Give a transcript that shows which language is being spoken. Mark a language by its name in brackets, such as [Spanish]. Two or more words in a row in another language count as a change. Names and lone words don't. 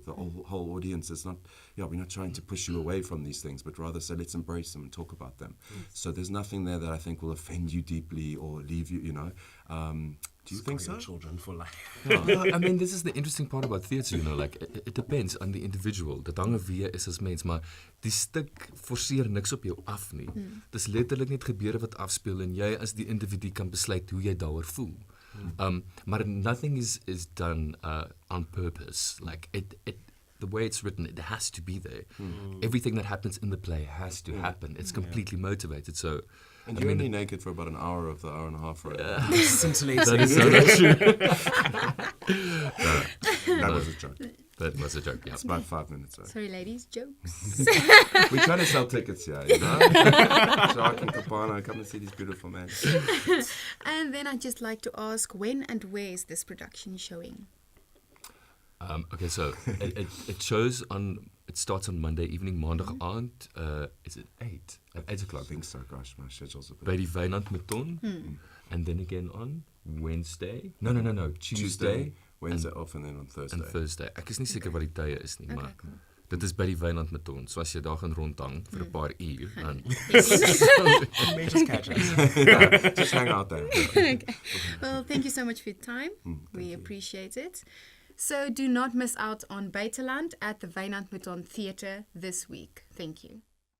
[English] The whole audience is not, we're not trying to push you away from these things, but rather say, let's embrace them and talk about them. So there's nothing there that I think will offend you deeply or leave you, you know. Do you think so? Children for life. No, I mean, this is the interesting part about theatre, you know, like, it depends on the individual. [Afrikaans] Dit hang af wie jy is as mens, maar die stuk forceer niks op jou af nie. Dis letterlik net gebeure wat afspeel en jy as die individu kan besluit hoe jy daaroor voel. [English] Maar nothing is done on purpose. Like, the way it's written, it has to be there. Everything that happens in the play has to happen. It's completely motivated, so... And you're only naked for about an hour of the hour and a half, right? Scintillating. That is so true. That was a joke. That was a joke, yeah. It's about 5 minutes. Right? Sorry, ladies, jokes. We're trying to sell tickets here, you know? Jacques and Cabana, come and see these beautiful men. And then I'd just like to ask, when and where is this production showing? Okay, so it shows on... It starts on Monday evening, [Afrikaans] maandag aand. [English] Is it 8? At 8 o'clock. I think so, gosh, my schedule's a bit... [Afrikaans] By die Buiteland Marathon. [English] And then again on Wednesday. No. Tuesday. Wednesday off and then on Thursday. And Thursday. [Afrikaans] Ek is nie seker wat die tye is nie, maar dit is by die Buiteland Marathon. So as jy daar gaan rondhang vir 'n paar uur, dan... [English] You may just catch us. Just hang out there. Okay. Well, thank you so much for your time. We appreciate it. So do not miss out on Buiteland at the Buiteland Theatre this week. Thank you.